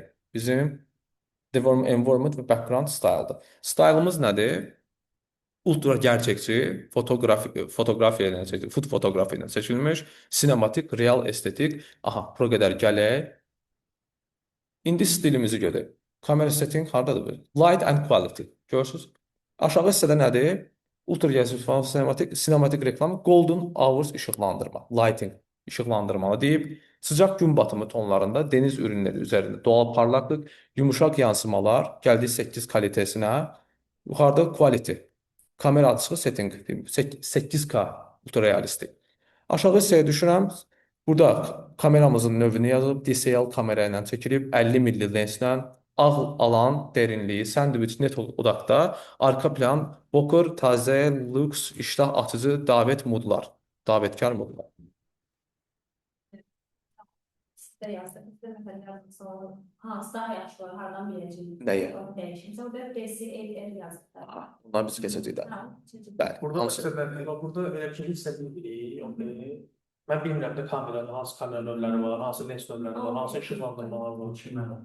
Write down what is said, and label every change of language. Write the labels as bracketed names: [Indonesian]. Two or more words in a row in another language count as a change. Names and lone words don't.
[Azerbaijani] Bizim environment və [English] background style'dır. [Azerbaijani] Style'ımız nədir? Ultra gerçekçi, fotoğrafiya ilə çəkilmiş, food fotoğrafiya ilə çəkilmiş, sinematik, real, estetik. Aha, bura qədər gələk. İndi stilimizi görək. Kamera setting hardadır bu? Light and quality. Görürsüz? Aşağı hissədə nədir? Ultra gerçəkçi falan, sinematik reklam, [English] golden hours [Azerbaijani] işıqlandırma, lighting işıqlandırmalı deyib. [Turkish] Sıcaq gün batımı tonlarında dəniz ürünləri üzərində doğal parlaqlıq, yumuşaq yansımalar, gəldi 8 kalitesinə. [Azerbaijani] Yuxarıda quality. Kamera açığı setting 8K ultra realistik. Aşağı hissəyə düşürəm. Burada kameramızın növünü yazıb, DSLR kamera ilə çəkilib, 50 milli lenslə, ağ alan dərinliyi, [Turkish] sandviç net odaqda, arka plan, bokur, taze, lüks, iştah açıcı, davet modlar, davetkar modlar. [Azerbaijani] Sizdə yazdım. Sizdə məsələn yazdım. Hansı daha yaxşı var, hardan biləcəyik? Nəyə? Dəyişim. Sonra da DCL yazdım. Bunlar biz keçəcəyik də. Bəli. Burada Hansı? məsələn, burada elə bir şey hiss edirik. Mən bilmirəm də kameranın hansı kamera növləri var, hansı lens növləri var, hansı işıqlandırmalar var.